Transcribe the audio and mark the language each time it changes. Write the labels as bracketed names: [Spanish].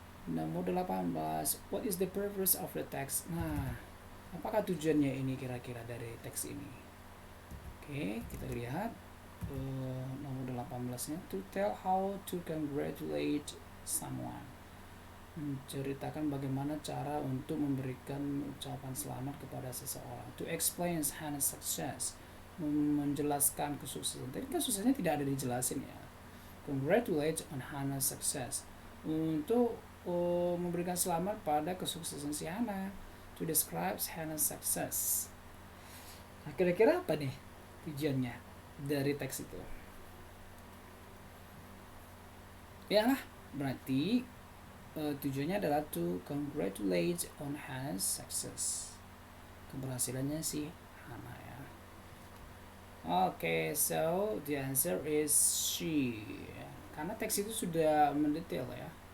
[English] Nomor 18, what is the purpose of the text? [Indonesian] Nah, apakah tujuannya ini kira-kira dari teks ini? Oke, kita lihat nomor 18-nya, [English] to tell how to congratulate someone. [Indonesian] Menceritakan bagaimana cara untuk memberikan ucapan selamat kepada seseorang. [English] To explain Hannah's success. [Indonesian] Menjelaskan kesuksesan. Tadi kan suksesnya tidak ada dijelasin ya. [English] Congratulate on Hannah's success. [Indonesian] Untuk memberikan selamat pada kesuksesan si Hannah. [English] To describe Hannah's success. [Indonesian] Nah, kira-kira apa nih tujuannya dari teks itu? Ya lah, berarti tujuannya adalah [English] to congratulate on Hannah's success. [Indonesian] Keberhasilannya si Hannah ya. [English] Okay, so the answer is she. [Indonesian] Karena teks itu sudah mendetail ya.